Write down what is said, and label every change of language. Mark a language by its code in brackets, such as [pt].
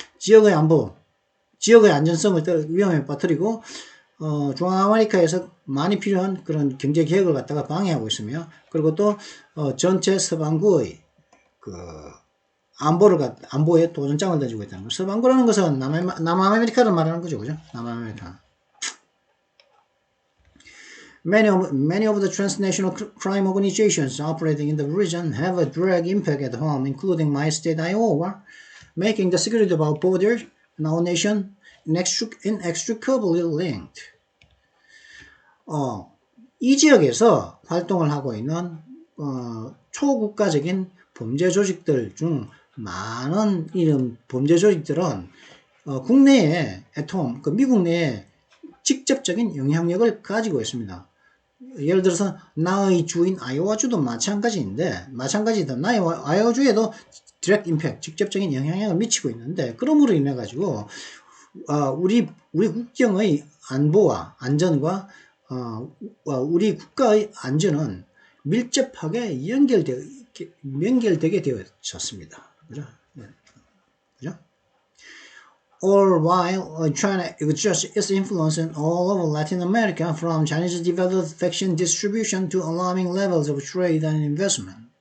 [ko] 지역의 안보, 지역의 안전성을 위험에 빠뜨리고 중앙아메리카에서 많이 필요한 그런 경제 개혁을 갖다가 방해하고 있으며, 그리고 또 전체 서방구의 그 안보에 도전장을 던지고 있다는 거죠. 서방구라는 것은 남아메리카를 말하는 거죠, 그죠? 남아메리카. [en] Many of the transnational crime organizations operating in the region have a direct impact at home, including my state, Iowa, making the security of our border and our nation inextricably linked. [ko] 이 지역에서 활동을 하고 있는 초국가적인 범죄 조직들 중 많은 이런 범죄 조직들은 국내에 그 미국 내에 직접적인 영향력을 가지고 있습니다. 예를 들어서 나의 주인 아이오와주도 마찬가지인데 나의 아이오와주에도 디렉트 임팩트, 직접적인 영향력을 미치고 있는데, 그러므로 인해 가지고 우리 국경의 안보와 안전과 우리 국가의 안전은 밀접하게 연결되게 되어졌습니다. 그죠? 그죠? [en] All while China exerts its influence all over Latin America, from Chinese developed vaccine distribution to alarming levels of trade and investment.